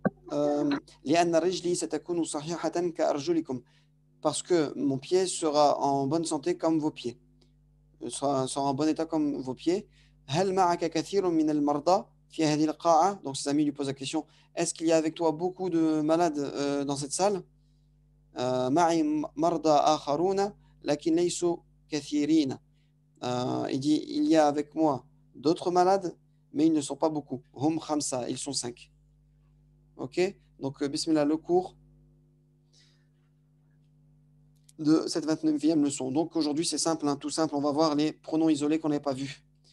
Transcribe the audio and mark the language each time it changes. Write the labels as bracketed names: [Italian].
[French] Donc, [Arabic] لأن رجلي ستكون صحيحة كأرجلكم. [French] Parce que mon pied sera en bonne santé comme vos pieds. Sera en bon état comme vos pieds. [Arabic] هل معك كثير من المرضى في هذه القاعة? [French] Donc, ses amis lui posent la question, est-ce qu'il y a avec toi beaucoup de malades dans cette salle? [Arabic] معي مرضى آخرون لكن ليسوا كثيرين. [French] Il dit, il y a avec moi d'autres malades, mais ils ne sont pas beaucoup. Hum khamsa, ils sont 5. Ok? Donc, bismillah, le cours de cette 29e leçon. Donc, aujourd'hui, c'est simple, hein, tout simple. On va voir les pronoms isolés qu'on n'avait pas vus.